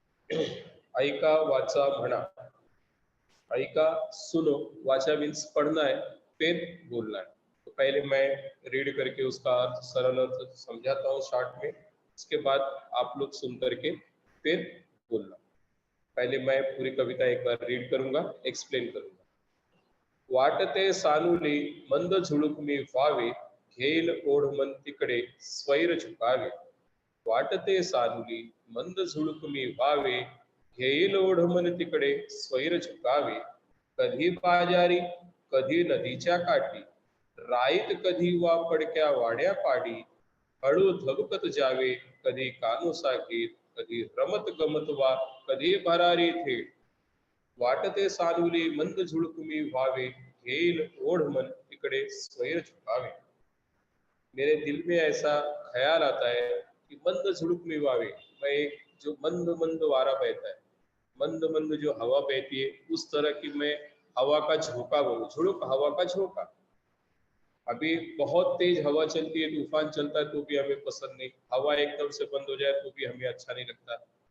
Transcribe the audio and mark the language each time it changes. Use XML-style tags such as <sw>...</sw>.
<mr>ऐका वाचा म्हणा।</mr> <hi>ऐका सुनो, वाचा मीन्स पढ़ना है, फिर बोलना है। तो पहले मैं रीड करके उसका अर्थ सरल अर्थ समझाता हूँ शॉर्ट में, उसके बाद आप लोग सुन करके फिर बोलना। पहले मैं पूरी कविता एक बार रीड करूंगा, एक्सप्लेन करूंगा।</hi> <mr>वाटते सानुली मंद झुळूक मी व्हावे, घेईल ओढ मन तिकडे स्वैर झुकावे। वाटते सानुली मंद झुळूक मी व्हावे, घेईल ओढ मन तिकडे स्वैर झुकावे। कधी बाजारी कधी नदीच्या काठी, राईत कधी वा पडक्या वाड्या पाडी। हळू धबकत जावे कधी कानोसाकीत, कधी रमत गमत वा कधी भरारी थेट। वाटते सानुली मंद झुळूक मी व्हावे, घेईल ओढ मन तिकडे स्वैर झुकावे।</mr> <hi>मेरे दिल में ऐसा ख्याल आता है कि मंद झुड़ुक में वावे, मैं एक जो मंद मंद वारा बहता है, मंद मंद जो हवा बहती है, उस तरह की मैं हवा का झोंका बोलूं। झुड़ुक हवा का झोंका। अभी बहुत तेज हवा चलती है, तूफान चलता है तो भी हमें पसंद नहीं, हवा एकदम से बंद हो जाए तो भी हमें अच्छा नहीं लगता।</hi>